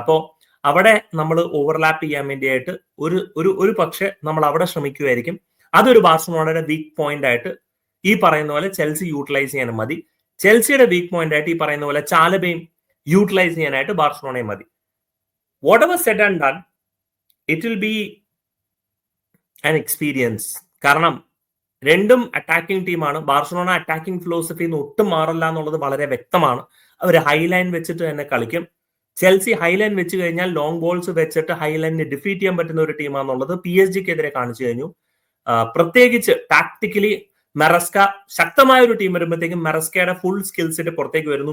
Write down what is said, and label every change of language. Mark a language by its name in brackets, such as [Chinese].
[Malayalam] അപ്പോൾ അവിടെ നമ്മൾ ഓവർലാപ്പ് ചെയ്യാൻ വേണ്ടിയായിട്ട് ഒരു പക്ഷേ നമ്മൾ അവിടെ ശ്രമിക്കുമായിരിക്കും. അതൊരു ബാർസലോണയുടെ വീക്ക് പോയിന്റ് ആയിട്ട് ഈ പറയുന്ന പോലെ ചെൽസി യൂട്ടിലൈസ് ചെയ്യാനും മതി. ചെൽസിയുടെ വീക്ക് പോയിന്റ് ആയിട്ട് ഈ പറയുന്ന പോലെ ചാലബയും യൂട്ടിലൈസ് ചെയ്യാനായിട്ട് ബാർസലോണയും മതി. [English] whatever said and done, it will be an experience. [Malayalam] കാരണം രണ്ടും അറ്റാക്കിംഗ് ടീമാണ്. ബാർസലോണ അറ്റാക്കിംഗ് ഫിലോസഫിന്ന് ഒട്ടും മാറില്ല എന്നുള്ളത് വളരെ വ്യക്തമാണ്. അവർ ഹൈലൈൻ വെച്ചിട്ട് തന്നെ കളിക്കും. ചെൽസി ഹൈലൈൻ വെച്ച് കഴിഞ്ഞാൽ ലോങ് ബോൾസ് വെച്ചിട്ട് ഹൈലൈനെ ഡിഫീറ്റ് ചെയ്യാൻ പറ്റുന്ന ഒരു ടീമാണെന്നുള്ളത് PSG-ക്കെതിരെ കാണിച്ചു കഴിഞ്ഞു. പ്രത്യേകിച്ച് ടാക്ടിക്കലി മെറസ്ക ശക്തമായ ഒരു ടീം വരുമ്പോഴത്തേക്കും മെറസ്കയുടെ ഫുൾ സ്കിൽസിന്റെ പുറത്തേക്ക് വരുന്നു.